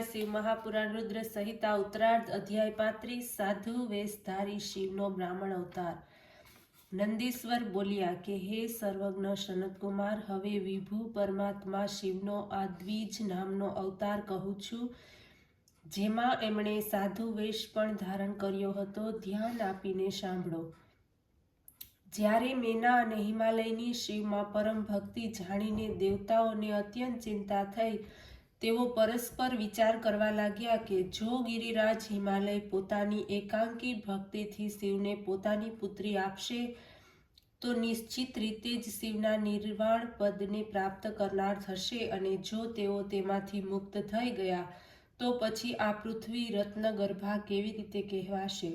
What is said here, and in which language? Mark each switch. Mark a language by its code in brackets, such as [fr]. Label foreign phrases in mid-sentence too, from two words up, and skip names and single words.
[gu] શિવ મહાપુરાણ રુદ્ર સંહિતા ઉત્તરાર્ધ અધ્યાય 35 સાધુ વેશધારી શિવનો બ્રાહ્મણ અવતાર। નંદીશ્વર બોલિયા કે હે સર્વજ્ઞ સનતકુમાર, હવે વિભુ પરમાત્મા શિવનો આ દ્વિજ નામનો અવતાર કહું છું, જેમાં એમણે સાધુ વેશ પણ ધારણ કર્યો હતો। ધ્યાન આપીને સાંભળો। જ્યારે મેના અને હિમાલયની શિવમાં પરમ ભક્તિ જાણીને દેવતાઓને અત્યંત ચિંતા થઈ, તેઓ પરસ્પર વિચાર કરવા લાગ્યા કે જો ગિરિરાજ હિમાલય પોતાની એકાંકી ભક્તિથી શિવને પોતાની પુત્રી આપશે તો નિશ્ચિત રીતે જ શિવના નિર્વાણ પદને પ્રાપ્ત કરનાર થશે, અને જો તેઓ તેમાંથી મુક્ત થઈ ગયા તો પછી આ પૃથ્વી રત્નગર્ભા કેવી રીતે કહેવાશે?